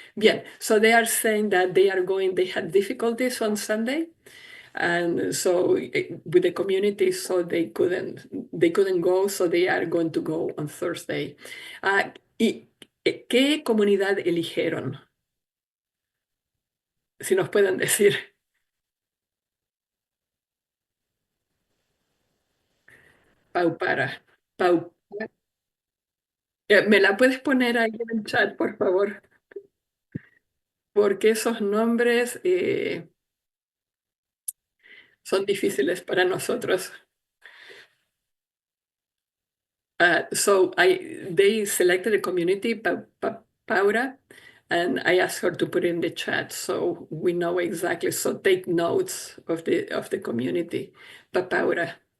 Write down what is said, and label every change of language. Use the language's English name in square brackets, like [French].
[Spanish] Bien, [English] so they are saying that they had difficulties on Sunday. And so with the community, so they couldn't go, so they are going to go on Thursday. [Spanish] ¿Y qué comunidad eligieron? Si nos pueden decir. Pau para. Pau. ¿Me la puedes poner ahí en el chat, por favor? Porque esos nombres son difíciles para nosotros. [English] So they selected a community, Paura, and I asked her to put in the chat so we know exactly. So take notes of the community, Paura.